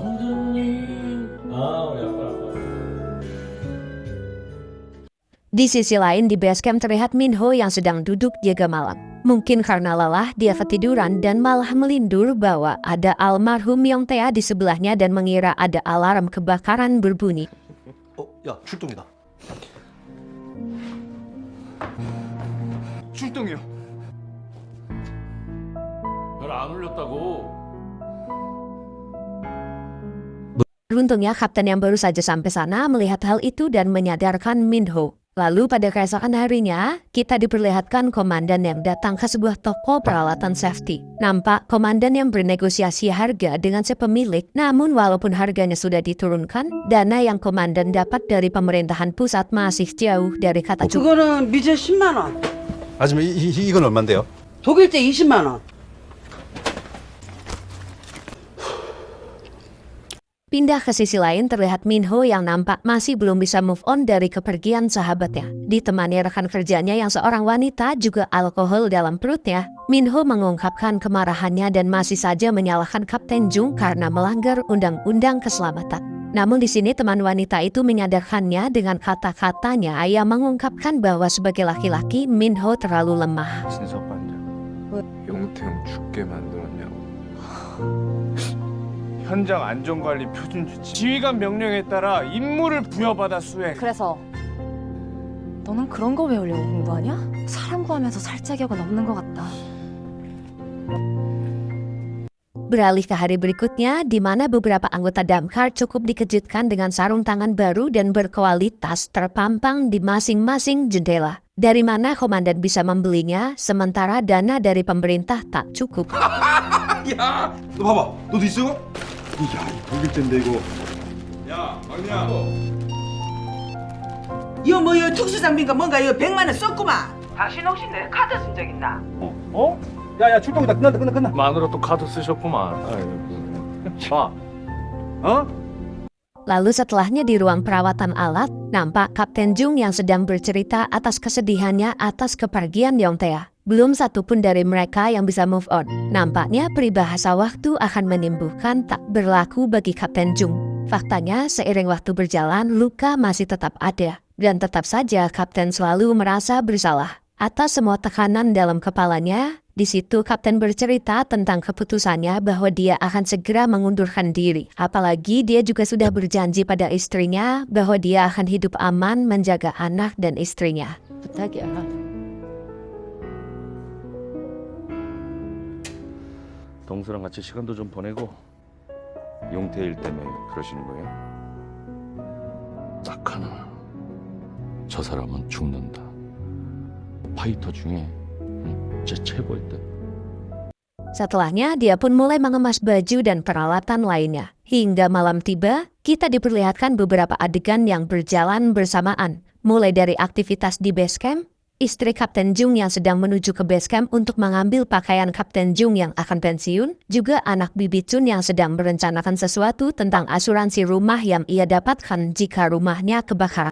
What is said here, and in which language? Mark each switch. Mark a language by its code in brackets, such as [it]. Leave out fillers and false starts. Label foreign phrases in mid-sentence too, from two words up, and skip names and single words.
[id] Di sisi lain di basecamp terlihat Minho yang sedang duduk jaga malam. Mungkin karena lelah dia ketiduran dan malah melindur bahwa ada almarhum Yong Tea di sebelahnya dan mengira ada alarm kebakaran berbunyi. [ko] 야, 출동이다. 출동이요. 별 안 울렸다고. [id] Beruntungnya kapten yang baru saja sampai sana melihat hal itu dan menyadarkan Minho. Lalu pada keesokan harinya, kita diperlihatkan komandan yang datang ke sebuah toko peralatan safety. Nampak komandan yang bernegosiasi harga dengan si pemilik, namun walaupun harganya sudah diturunkan, dana yang komandan dapat dari pemerintahan pusat masih jauh dari kata cukup. [ko] 그거는 미제 10만 원. 아줌마 이건 얼마인데요? 독일제 20만 원. [id] Pindah ke sisi lain terlihat Minho yang nampak masih belum bisa [en] move on [id] dari kepergian sahabatnya. Ditemani rekan kerjanya yang seorang wanita juga alkohol dalam perutnya, Minho mengungkapkan kemarahannya dan masih saja menyalahkan Kapten Jung karena melanggar undang-undang keselamatan. Namun di sini teman wanita itu menyadarkannya dengan kata-katanya yang mengungkapkan bahwa sebagai laki-laki Minho terlalu lemah. [ko] 진석반장 용태형 죽게 만들었냐고. 현장 안전관리 표준주치 지휘관 명령에 따라 임무를 부여받아 수행. 그래서 너는 그런 거 배우려고 공부하냐? 사람 구하면서 살짝역은 없는 것 같다. [id] Beralih ke hari berikutnya, di mana beberapa anggota Damkar cukup dikejutkan dengan sarung tangan baru dan berkualitas terpampang di masing-masing jendela. Dari mana komandan bisa membelinya, sementara dana dari pemerintah tak cukup. [ko] 야, 너 봐봐. 너도 있어? 야, 이거 텐데 이거. 야, 막내야. 이거 뭐요 특수장비인가 뭔가 이거 100만 원 썼구만. 당신 혹시 내 카드 쓴 적 있나? 어? 야야 출동이다. 끝났다. 마누라 또 카드 쓰셨구만. 봐. 어? [id] Lalu setelahnya di ruang perawatan alat, nampak Kapten Jung yang sedang bercerita atas kesedihannya atas kepergian Yongtae. Belum satu pun dari mereka yang bisa [en] move on. [id] Nampaknya peribahasa waktu akan menimbuhkan tak berlaku bagi Kapten Jung. Faktanya, seiring waktu berjalan, luka masih tetap ada. Dan tetap saja Kapten selalu merasa bersalah atas semua tekanan dalam kepalanya. Di situ Kapten bercerita tentang keputusannya bahwa dia akan segera mengundurkan diri. Apalagi dia juga sudah berjanji pada istrinya bahwa dia akan hidup aman menjaga anak dan istrinya. [ko] 부탁이야. 동수랑 같이 시간도 좀 보내고 용태 일 때문에 그러시는 거예요? 딱 하나. 저 사람은 죽는다. 파이터 중에 진짜 최고였다. [id] Setelahnya, dia pun mulai mengemas baju dan peralatan lainnya. Hingga malam tiba, kita diperlihatkan beberapa adegan yang berjalan bersamaan. Mulai dari aktivitas di [en] base camp, [id] istri Kapten Jung yang sedang menuju ke [en] base camp [id] untuk mengambil pakaian Kapten Jung yang akan pensiun, juga anak Bibi Chun yang sedang merencanakan sesuatu tentang asuransi rumah yang ia dapatkan jika rumahnya kebakaran.